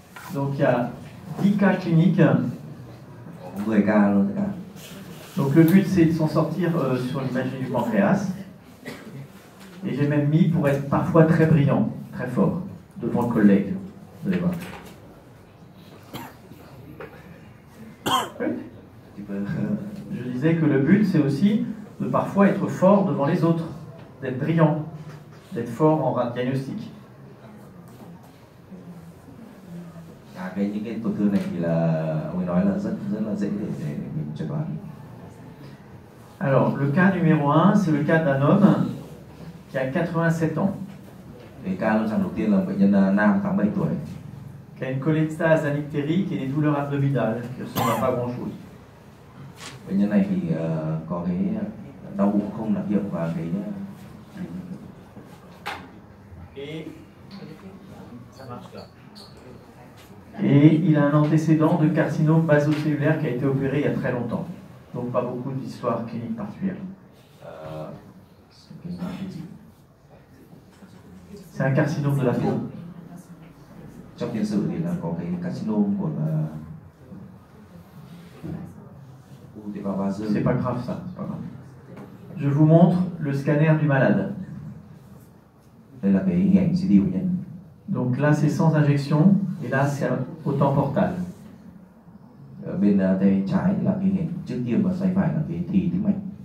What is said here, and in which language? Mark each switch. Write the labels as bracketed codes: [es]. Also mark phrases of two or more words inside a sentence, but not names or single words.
[fr] Donc il y a 10 cas cliniques. [vi] 10 ca luôn tất cả. [fr] Donc le but c'est de s'en sortir sur l'imagerie du pancréas. Et j'ai même mis pour être parfois très brillant, très fort, devant le collègue. Vous allez voir. Oui. Je disais que le but c'est aussi de parfois être fort devant les autres, d'être brillant, d'être fort en diagnostic. [vi] Những cái tổn thương này thì là ông ấy nói là rất là dễ để mình chẩn đoán. [fr] Alors, le cas numéro 1, c'est le cas d'un homme qui a 87 ans. [vi] Cái ca lâm sàng đầu tiên là bệnh nhân nam 87 tuổi. [fr] Qui a une cholestase anictérique et des douleurs abdominales, qui ne ressemblent à pas grand-chose. [vi] Bệnh nhân này thì có cái đau bụng không đặc hiệu và cái [fr] Et il a un antécédent de carcinome basocellulaire qui a été opéré il y a très longtemps. Donc pas beaucoup d'histoire clinique particulière. C'est un carcinome de la peau. [vi] Trong tiền sử thì là có cái carcinome của tế bào vasa. [fr] C'est pas grave ça, c'est pas grave. Je vous montre le scanner du malade. [vi] Đây là cái hình ảnh CT của nhân. [fr] Donc là c'est sans injection et là c'est au temps portal. [vi] Ở bên tay trái là cái hình ảnh trước tiêm và tay phải là cái thì tĩnh mạch.